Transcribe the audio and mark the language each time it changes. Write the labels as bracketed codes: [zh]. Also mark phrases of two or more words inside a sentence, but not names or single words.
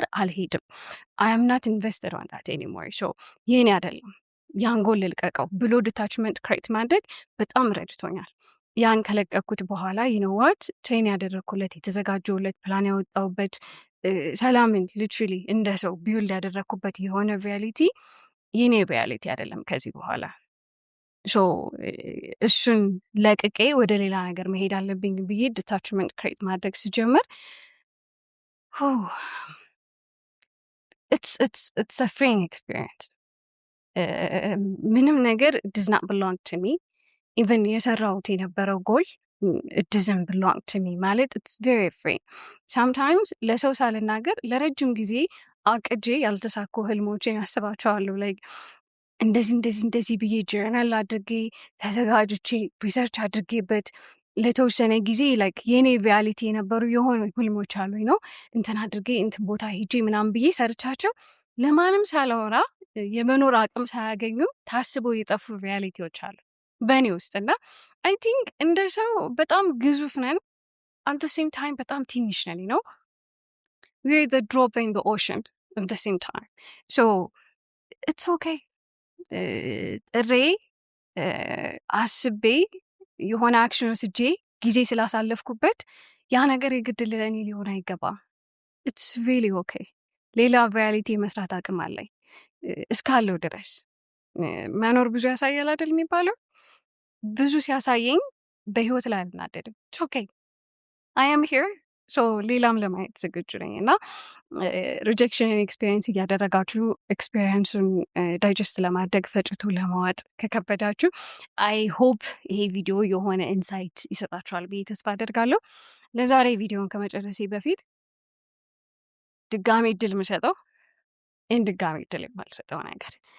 [am] አልሄድም [en] I am not invested on that anymore so [am] ይሄን አይደለም ያን ጎል ልቀቀው ብሎ [en] detachment create [am] ማድረግ በጣም ረድቶኛል ያን ከለቀኩት በኋላ ይነዋት ትሬን ያደረግኩለት የተዘጋጀውለት ፕላን ያወጣውበት ሰላምን ሊትራሊ እንደ ሰው ቢውልድ ያደረግኩበት የሆነ ሪያሊቲ የኔ ሪያሊቲ አይደለም ከዚህ በኋላ ሶ እሱን ለቅቄ ወደ ሌላ ነገር መሄድ አለብኝ ብዬ [en] detachment create [am] ማድረግ ስጀምር [en] it's a freeing experience [am] ምንም ነገር [en] does not belong to me even [am] የሰራሁት የነበረው ጎል [en] it doesn't belong to me ማለት it's very free sometimes [am] ለሰው ሳልናገር ለረጅም ጊዜ አቅጄ ያልተሳኩ ህልሞቼን አስባቸዋለሁ like እንደዚህ ብዬ ጆርናል አድርጌ ተዘጋጅቼ ሪሰርች አድርጌበት ለተወሰነ ጊዜ like የኔ ሪያሊቲ የነበሩ የሆኑ ህልሞች አሉኝ ነው እንትን አድርጌ እንትን ቦታ ሄጄ ምናምን ብዬ ሰርቻቸው ለማንም ሳላወራ የመኖር አቅም ሳያገኙ ታስበው የጠፉ ሪያሊቲዎች አሉ በእኔ ውስጥ እና [en] I think [am] እንደ ሰው በጣም ግዙፍ ነን [en] at the same time [am] በጣም ትንሽ ነን ነው [en] we're the drop in the ocean at the same time so it's okay [am] ጥሬ አስቤ የሆነ አክሽን ወስጄ ጊዜ ስላሳለፍኩበት ያ ነገር የግድ ለእኔ ሊሆን አይገባም [en] it's really okay [am] ሌላ ሪያሊቲ መስራት አቅም አለኝ እስካለው ድረስ መኖር ብዙ ያሳያል አይደል የሚባለው ብዙ ሲያሳየኝ በህይወት ላይ አልናደድም [en] it's okay I am here so [am] ሌላም ለማየት ዝግጁ ነኝ እና [en] rejection experience [am] እያደረጋችሁ ኤክስፒሪየንሱን ዳይጀስት ለማድረግ ፈጭቶ ለማዋጥ ከከበዳችሁ [en] I hope [am] ይሄ ቪዲዮ የሆነ ኢንሳይት ይሰጣችኋል ብዬ ተስፋ አደርጋለሁ ለዛሬ ቪዲዮን ከመጨረሴ በፊት ድጋሚ እድል የምሰጠው ድጋሚ እድል የማልሰጠው ነገር